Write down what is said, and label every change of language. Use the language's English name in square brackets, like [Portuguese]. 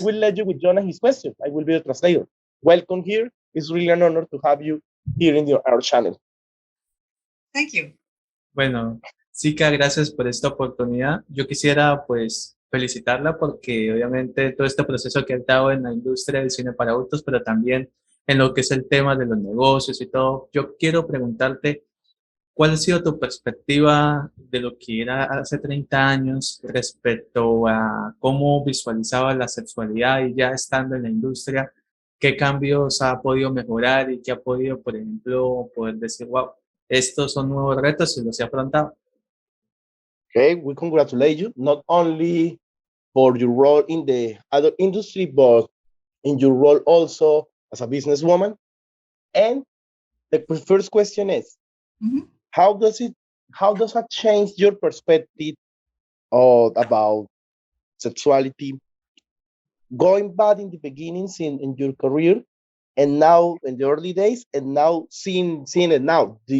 [English] we'll let you with John and his question. I will be the translator. Welcome here. It's really an honor to have you here in our channel. Thank you. [Spanish] Bueno, Sika, gracias por esta oportunidad. Yo quisiera, pues, felicitarla porque obviamente todo este proceso que ha estado en la industria del cine para adultos, pero también en lo que es el tema de los negocios y todo. Yo quiero preguntarte, ¿cuál ha sido tu perspectiva de lo que era hace 30 años respecto a cómo visualizabas la sexualidad y ya estando en la industria? ¿Qué cambios ha podido mejorar y qué ha podido, por ejemplo, poder decir, wow, estos son nuevos retos y los he afrontado? [English] Okay, we congratulate you not only for your role in the adult industry, but in your role also as a businesswoman. And the first question is, how does that change your perspective about sexuality going back in the beginnings in your career and now in the early days and now seeing it now?